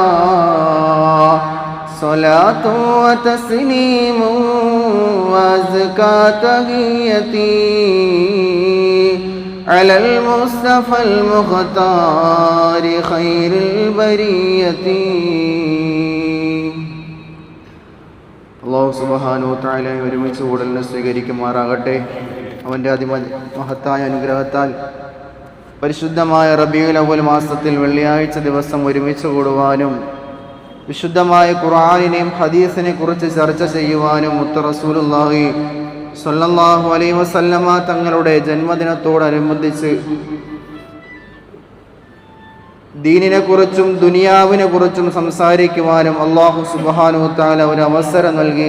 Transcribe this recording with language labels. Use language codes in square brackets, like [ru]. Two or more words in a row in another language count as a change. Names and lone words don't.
[ar] صلاة وتسليم وأزكى تحيتي على المصطفى المختار خير البرية. الله سبحانه وتعالى [ml] ഒരുമിച്ച് കൂടലിനെ സ്വീകരിക്കുമാറാകട്ടെ. അവൻ്റെ അതിമഹത്തായ അനുഗ്രഹത്താൽ പരിശുദ്ധമായ റബീഉൽ അവ്വൽ മാസത്തിൽ വെള്ളിയാഴ്ച ദിവസം ഒരുമിച്ച് കൂടുവാനും വിശുദ്ധമായ ഖുർആനിനെയും ഹദീസിനെ കുറിച്ച് ചർച്ച ചെയ്യുവാനും മുത്ത് [ar] رسول الله صلى الله عليه وسلم [ml] തങ്ങളുടെ ജന്മദിനത്തോടനുബന്ധിച്ച് ദീനിനെ കുറിച്ചും ദുനിയാവിനെ കുറിച്ചും സംസാരിക്കുവാനും [ar] الله سبحانه وتعالى [ml] ഒരു അവസരം നൽകി.